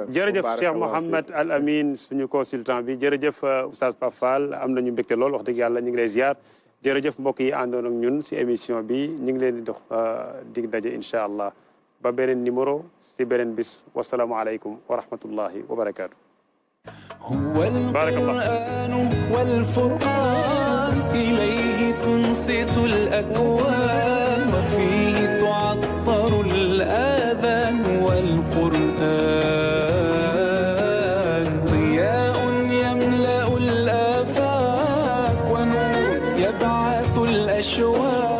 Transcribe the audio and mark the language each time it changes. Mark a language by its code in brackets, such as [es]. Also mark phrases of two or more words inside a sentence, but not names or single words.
[wo] jërëjëf Cheikh Mouhamed Al Amin suñu consultant bi jërëjëf Oustaz Pape Fall am nañu mbégte lool wax dëgg yàlla ñu ngi lay ziar jërëjëf mbokk yi àndoon ak ñun si émission bi ñu ngi leen di dox dig daje [ar] إن شاء الله [wo] ba beneen numéro si beneen bis [ar] والسلام عليكم ورحمة الله وبركاته. هو القرآن والفرقان إليه تنصت الأكوان وفيه تعطر الآذان والقرآن ضياء يملأ الآفاق ونور يبعث الأشواق